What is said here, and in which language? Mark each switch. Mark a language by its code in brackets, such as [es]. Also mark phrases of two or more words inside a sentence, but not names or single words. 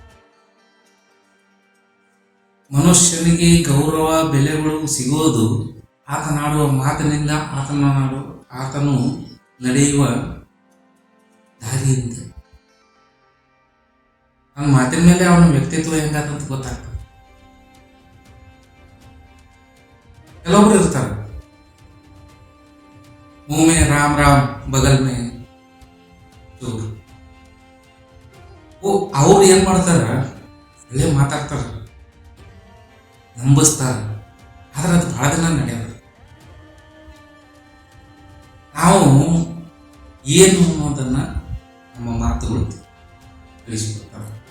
[kn] ಮನುಷ್ಯನಿಗೆ ಗೌರವ ಬೆಲೆಗಳು ಸಿಗೋದು ಆತನಾಡುವ ಮಾತಿನಿಂದ, ಆತನು ನಡೆಯುವ ದಾರಿಯಿಂದ. ನನ್ನ ಮಾತಿನ ಮೇಲೆ ಅವನ ವ್ಯಕ್ತಿತ್ವ ಹೆಂಗಾತಂತ ಗೊತ್ತಾಗ್ತದೆ. ಕೆಲವೊಬ್ರು ಇರ್ತಾರೆ, [hi] मुंह में राम राम बगल में चोर. [kn] ಅವ್ರು ಏನ್ ಮಾಡ್ತಾರ, ಒಳ್ಳೆ ಮಾತಾಡ್ತಾರ, ನಂಬಿಸ್ತಾರ, ಆದ್ರೆ ಅದು ಬಹಳ ದಿನ ನಡೆಯೋದು. ನಾವು ಏನು ಅನ್ನೋದನ್ನ ನಮ್ಮ ಮಾತುಗಳು ತಿಳಿಸ್ಕೊಡ್ತಾರ.